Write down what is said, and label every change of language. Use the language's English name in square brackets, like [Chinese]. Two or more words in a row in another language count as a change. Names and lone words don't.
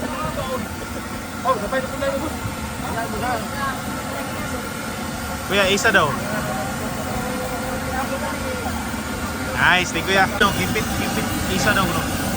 [Filipino] Oh, sabay na pala yung bus. Kuya, isa daw. Nice, thank kuya. No, kipit, isa daw kuno.